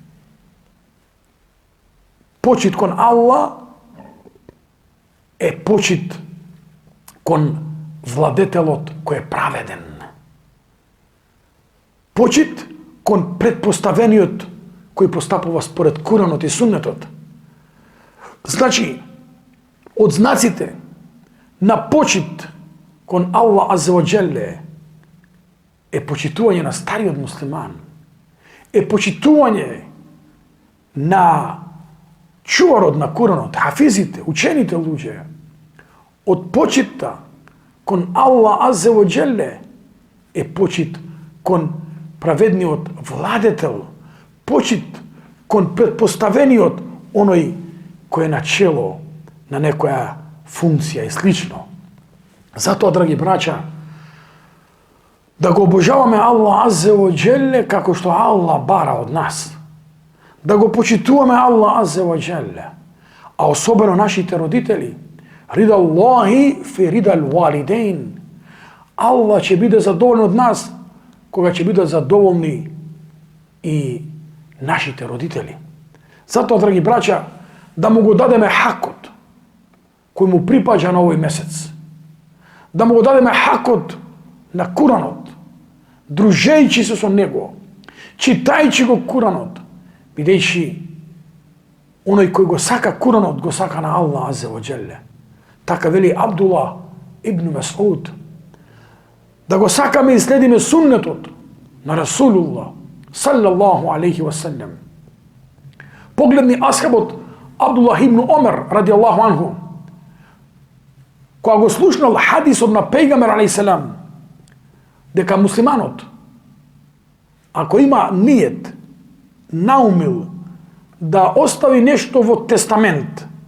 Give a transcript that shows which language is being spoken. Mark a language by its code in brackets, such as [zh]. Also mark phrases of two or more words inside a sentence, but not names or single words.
[mk] Почит кон Аллах е почит кон владетелот кој е праведен. Почит кон предпоставениот кој постапува според Куранот и Суннетот. Значи, од знаците на почит кон Аллах [ar] عز وجل [mk] е почитување на стариот муслиман, е почитување на чуварот на Куранот, хафизите, учените луѓе. Од почитта кон Аллах [ar] عز وجل [mk] е почит кон праведниот владетел, почит кон предпоставениот оној кој е начело на некоја функција и слично. Затоа, драги браќа, да го обожаваме Аллах [ar] عز وجل [mk] како што Аллах бара од нас, да го почитуваме Аллах [ar] عز وجل, [mk] а особено нашите родители. [ar] رضا الله في رضا الوالدين. [mk] Аллах ќе биде задоволен од нас кога ќе бидат задоволни и нашите родители. Затоа, драги браќа, да му го дадеме хакот кој му припаѓа на овој месец. Да му го дадеме хакот на Куранот, дружејќи се со него, читајќи го Куранот, бидејќи оној кој го сака Куранот, го сака на Аллах [ar] عز وجل. [mk] Така вели Абдулlah ибн Мас'уд. Да го сакаме и следиме суннетот на Расулуллах [ar] صلى الله عليه وسلم. [mk] Погледни асхабот Абдулlah ибн Омер [ar] رضي الله عنه, [mk] кога го слушнал хадисот на пејгамбер [ar] عليه السلام, [mk] дека муслиманот, ако има ниет, наумил да остави нешто во тестамент,